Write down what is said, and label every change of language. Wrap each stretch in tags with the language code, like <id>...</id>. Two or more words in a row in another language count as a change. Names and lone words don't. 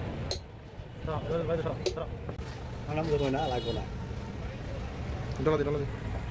<bn>দাঁড়া বাইরে দাঁড়া</bn> <vi>Nó nắm được rồi nó lại còn lại.</vi> <bn>ডলা দি</bn>